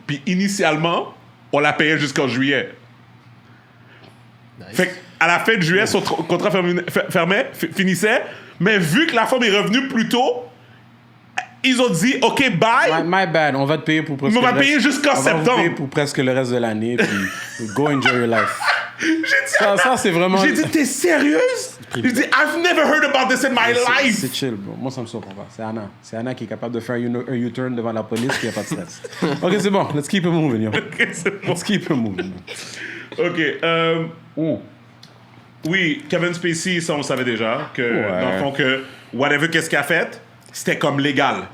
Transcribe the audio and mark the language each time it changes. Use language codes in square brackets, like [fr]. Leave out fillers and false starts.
[fr] Puis initialement, on la payait jusqu'en juillet. Nice. Fait qu'à la fin de juillet, son contrat finissait, mais vu que la femme est revenue plus tôt, ils ont dit, OK, bye. [en] My bad, [fr] on va te payer pour presque Mais on va le reste- payer jusqu'en on va vous septembre. payer pour presque le reste de l'année, puis [en] go enjoy your life. [fr] J'ai dit, Ça, c'est vraiment... j'ai dit, t'es sérieuse? J'ai dit, [en] I've never heard about this in my life. [fr] C'est chill, bro. Moi, ça me surprend pas. C'est Anna. C'est Anna qui est capable de faire un U-turn devant la police, puis il n'y a pas de stress. OK, c'est bon. [en] Let's keep it moving, yo. [fr] OK, c'est bon. [en] Let's keep it moving. OK. [fr] Oui, Kevin Spacey, ça, on savait déjà. Que, Ouais. dans le fond, que whatever qu'est-ce qu'il a fait, c'était comme légal.